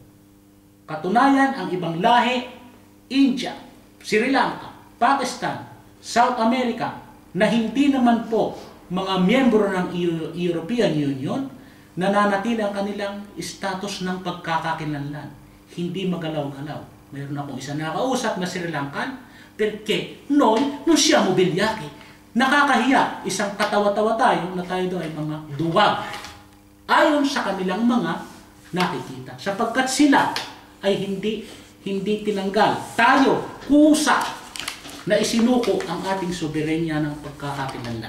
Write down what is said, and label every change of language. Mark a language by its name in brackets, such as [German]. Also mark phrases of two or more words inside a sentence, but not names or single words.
[Filipino] Katunayan, ang ibang lahi, India, Sri Lanka, Pakistan, South America, na hindi naman po mga miyembro ng European Union, nananatili ang kanilang status ng pagkakakilanlan. Hindi magalaw-galaw. Mayroon akong isa nakausap na Sri Lankan, [Italian] perché noi non siamo bilyaki. [Filipino] Nakakahiya, isang katawa-tawa tayo na tayo doon ay mga duwag. Ayon sa kanilang mga nakikita. Sapagkat sila ay hindi tinanggal. Tayo, kusa na isinuko ang ating soberenya ng pagkakakilanlan.